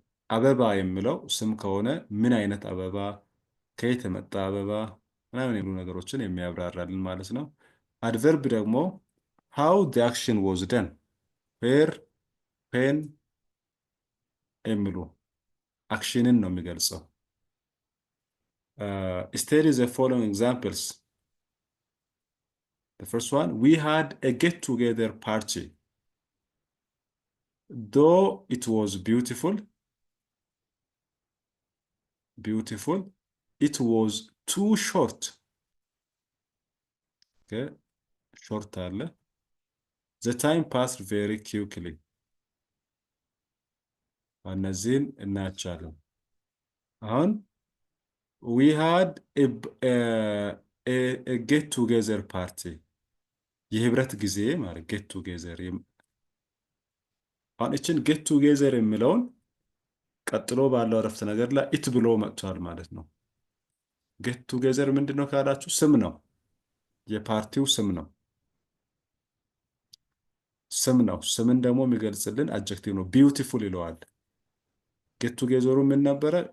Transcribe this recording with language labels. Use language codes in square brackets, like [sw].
[am] አበባ የሚለው ስም ከሆነ ምን አይነት አበባ፣ ከየት የመጣ አበባ ምናምን የሚሉ ነገሮችን የሚያብራራልን ማለት ነው። አድቨርብ ደግሞ [en] how the action was done where when [am] የሚሉ አክሽንን ነው የሚገልጸው። [en] study the following examples. The first one, we had a get-together party. Though it was beautiful, it was too short. Okay, short አለ። The time passed very quickly. [am] እነዚህን እናያቸዋለን። አሁን [en] we had a get-together party. [am] የህብረት ጊዜ ማለት get together። አሁን እችን get together የሚለውን ቀጥሎ ባለው አረፍተ ነገር ላይ it ብሎ መጥቷል ማለት ነው። get together ምንድነው ካላችሁ ስም ነው። የፓርቲው ስም ነው። ስምን ደግሞ የሚገልጽልን አጀክቲቭ ነው። ቢዩቲፉል ይለዋል። get together ምን ነበረ?